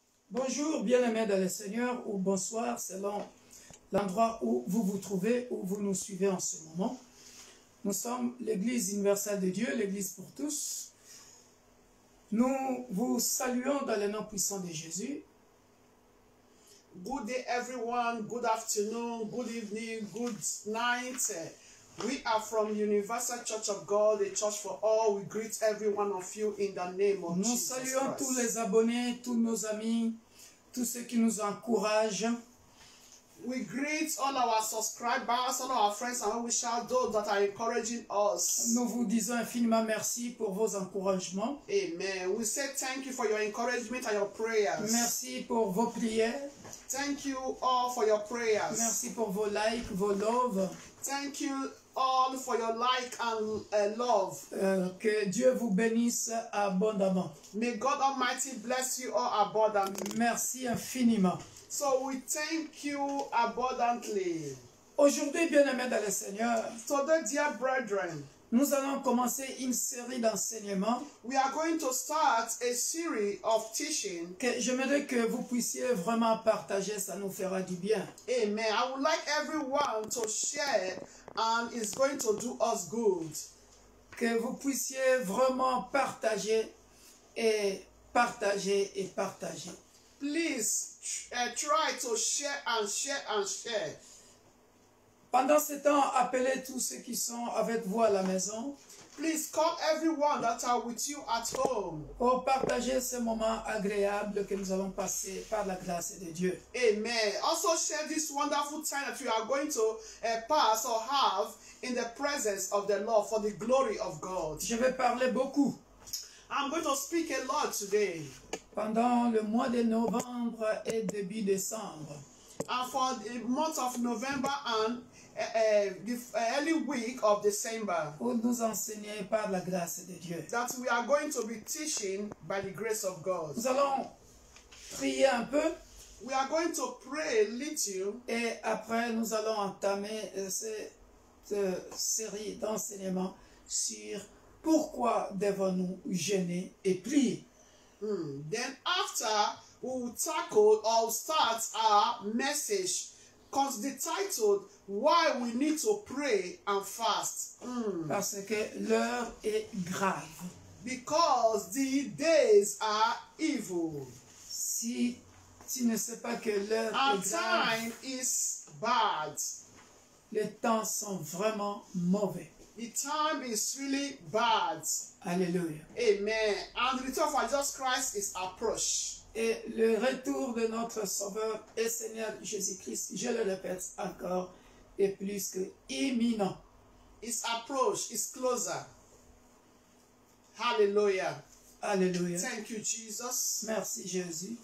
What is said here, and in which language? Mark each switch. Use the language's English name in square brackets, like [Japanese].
[French] Bonjour, bien-aimés dans le Seigneur, ou bonsoir, selon l'endroit où vous vous trouvez, où vous nous suivez en ce moment. Nous sommes l'Église universelle de Dieu, l'Église pour tous. Nous vous saluons dans le nom puissant de Jésus. [English] Good day, everyone. Good afternoon, good evening, good night. We are from Universal Church of God, a church for all. We greet every one of you in the name of [French] Nous [English] Jesus [French] saluons [English] Christ. [French] tous les abonnés, tous nos amis, tous ceux qui nous encouragent. [English] We greet all our subscribers, all our friends, and we shall those that are encouraging us. [French] Nous vous disons infiniment merci pour vos encouragements. Amen. [English] We say thank you for your encouragement and your prayers. [French] Merci pour vos prières. [English] Thank you all for your prayers. [French] Merci pour vos likes, vos loves. [English] Thank you all for your like and love. [French] Que Dieu vous bénisse abondamment. [English] May God Almighty bless you all abundantly. [French] Merci infiniment. [English] So we thank you abundantly. [French] Aujourd'hui, bien-aimés dans le Seigneur, [English] Today, dear brethren, [French] nous allons commencer une série d'enseignements [English] we are going to start a series of teaching. [French] que j'aimerais que vous puissiez vraiment partager, ça nous fera du bien. Amen. [English] I would like everyone to share, and it's going to do us good. [French] Que vous puissiez vraiment partager et partager et partager. [English] Please try to share and share and share. [French] Pendant ce temps, appelez tous ceux qui sont avec vous à la maison [English] Please call everyone that are with you at home. [French] pour partager ce moment agréable que nous allons passer par la grâce de Dieu. Amen. [English] Also share this wonderful time that we are going to pass or have in the presence of the Lord for the glory of God. [French] Je vais parler beaucoup. [English] I'm going to speak a lot today. [French] Pendant le mois de novembre et début décembre, [English] And for the month of November and the early week of December, [French] pour nous enseigner par la grâce de Dieu. [English] that we are going to be teaching by the grace of God. [French] Nous allons prier un peu [English] We are going to pray a little, [French] et après nous allons entamer cette série d'enseignements sur pourquoi devons-nous jeûner et prier. [English] Then after we will tackle or start our message titled Why We Need to Pray and Fast. [French] Parce que l'heure est grave. Because the days are evil. Si tu ne sais pas que l'heure [English] Our [French] est grave, [English] time is bad. [French] les temps sont vraiment mauvais. [English] The time is really bad. [French] Alléluia. Amen. [English] And the return of our Jesus Christ is approached. [French] Et le retour de notre Sauveur et Seigneur Jésus-Christ, je le répète encore, est plus que imminent. [English] It's approached. It's closer. Hallelujah. [French] Alléluia. [English] Thank you, Jesus. [French] Merci Jésus.